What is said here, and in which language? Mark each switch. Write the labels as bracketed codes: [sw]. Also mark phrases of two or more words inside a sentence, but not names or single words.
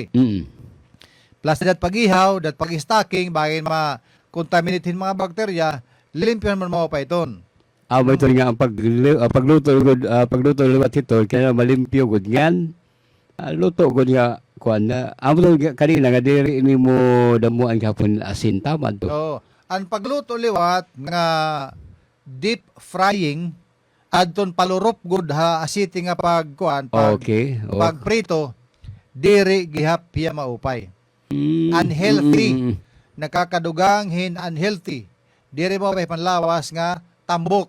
[war] Plus dat pagihaw, dat pag-stocking, bagay ma-contaminatehin mga bakterya, limpyan man mo pa iton. Amo ito nga ang pagluto liwat ito, kaya malimpyo gud yan. Luto gud nga kuan na. Amo to kanina nga diri nimo damuan gihapon asin tama to. So, ang pagluto liwat nga [en] deep frying [war] adton palurop gud asiti nga pagkuan Okay. Oh. pagprito diri gihapya maupay. Unhealthy. Nakakadugang unhealthy. Diri mo pay panlawas nga tambok.